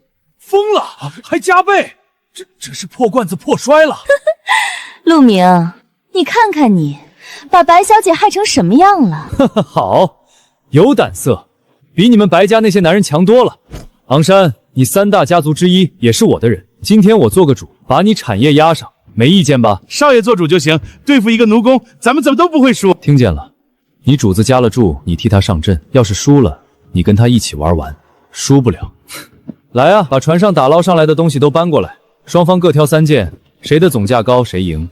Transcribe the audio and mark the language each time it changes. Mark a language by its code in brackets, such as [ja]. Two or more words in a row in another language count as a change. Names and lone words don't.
[zh] 瘋了，還加倍？這是破罐子破摔了。陸明，你看看你，把白小姐害成什麼樣了？好，有膽色，比你們白家那些男人強多了。昂山，你3大家族之一，也是我的人。今天我做個主，把你產業壓上，沒意見吧？少爺做主就行，對付一個奴工，咱們怎麼都不會輸。聽見了，你主子加了注，你替他上陣。要是輸了，你跟他一起玩完。輸不了，來啊，把船上打撈上來的東西都搬過來，雙方各挑3件，誰的總價高誰贏。